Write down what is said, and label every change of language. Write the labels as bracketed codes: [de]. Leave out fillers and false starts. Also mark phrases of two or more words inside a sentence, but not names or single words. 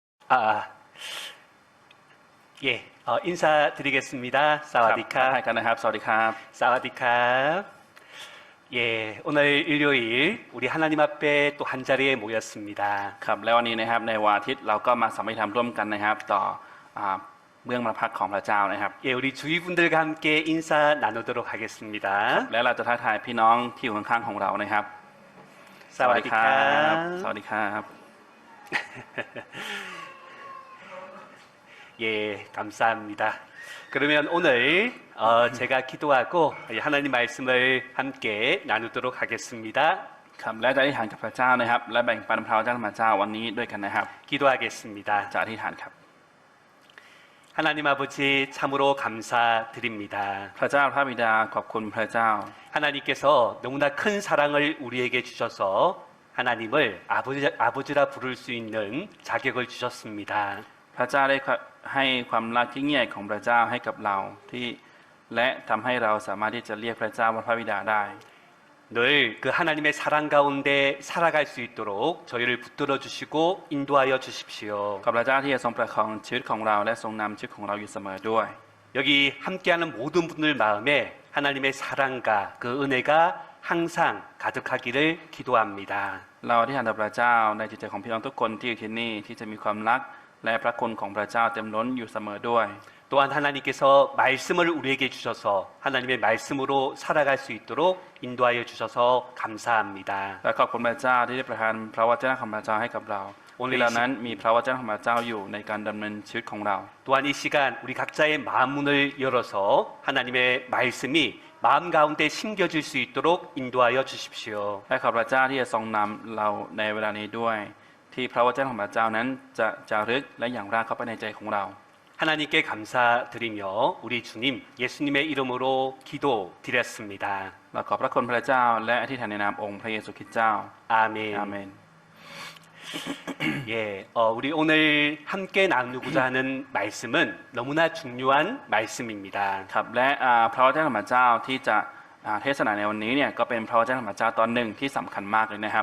[ko] 아, 예, 인사드리겠습니다. [th] สวัสดีครับ. ทักทายกันนะครับสวัสดีครับ สวัสดีครับ. [ko] 예, 오늘 일요일 우리 하나님 앞에 또 한 자리에 모였습니다. [th] ครับแล้ววันนี้นะครับในวันอาทิตย์เราก็มาสามัคคีธรรมร่วมกันนะครับต่อเบื้องบรรพักของพระเจ้านะครับ [ko] 예, 우리 주위분들과 함께 인사 나누도록 하겠습니다. [th] และเราจะทักทายพี่น้องที่อยู่ข้างๆของเรานะครับ สวัสดีครับ. สวัสดีครับ [ko] 예, 감사합니다. 그러면 오늘 제가 기도하고 하나님 말씀을 함께 나누도록 하겠습니다. [th] ครับและจะอธิษฐานกับพระเจ้านะครับและแบ่งปันพระวจนะของพระเจ้าวันนี้ด้วยกันนะครับ [ko] 기도하겠습니다. [th] จะอธิษฐานครับ [ko] 하나님 아버지 참으로 감사드립니다. [th] พระเจ้าพระบิดาขอบคุณพระเจ้า [ko] 하나님께서 너무나 큰 사랑을 우리에게 주셔서 하나님을 아버지라 부를 수 있는 자격을 주셨습니다. [th] พระเจ้าได้ให้ความรักที่ยิ่งใหญ่ของพระเจ้าให้กับเราที่และทำให้เราสามารถที่จะเรียกพระเจ้าว่าพระบิดาได้ [ko] 늘 그 하나님의 사랑 가운데 살아갈 수 있도록 저희를 붙들어 주시고 인도하여 주십시오. [th] ขอบพระเจ้าที่จะทรงประคองชีวิตของเราและทรงนำชีวิตของเราอยู่เสมอด้วย [ko] 여기 함께하는 모든 분들 마음에 하나님의 사랑과 그 은혜가 항상 가득하기를 기도합니다. [th] เราที่หันต่อพระเจ้าในจิตใจของพี่น้องทุกคนที่อยู่ที่นี่ที่จะมีความรักและพระคุณของพระเจ้าเต็มล้นอยู่เสมอด้วย [ko] 또한 하나님께서 말씀을 우리에게 주셔서 하나님의 말씀으로 살아갈 수 있도록 인도하여 주셔서 감사합니다. [th] และขอบคุณพระเจ้าที่ได้ประทานพระวจนะของพระเจ้าให้กับเราที่เรานั้นมีพระวจนะของพระเจ้าอยู่ในการดำเนินชีวิตของเรา [ko] 또한 이 시간 우리 각자의 마음 문을 열어서 하나님의 말씀이 마음 가운데 심겨질 수 있도록 인도하여 주십시오. [th] และขอบพระเจ้าที่จะทรงนำเราในเวลานี้ด้วยที่พระวจนะของพระเจ้านั้นจะจารึกและอย่างรากเข้าไปในใจของเรา [ko] 하나님께 감사드리며 우리 주님 예수님의 이름으로 기도드렸습니다. [th] เราขอบพระคุณพระเจ้าและอธิษฐานในนามองค์พระเยซูคริสต์เจ้า [ko] 아멘. [th] อาเมน [ko] 예, 우리 오늘 함께 나누고자 하는 말씀은 너무나 중요한 말씀입니다. [th] ครับและพระวจนะของพระเจ้าที่จะเทศนาในวันนี้เนี่ยก็เป็นพระวจนะของพระเจ้าตอนหนึ่งที่สำคัญมากเลยนะครับ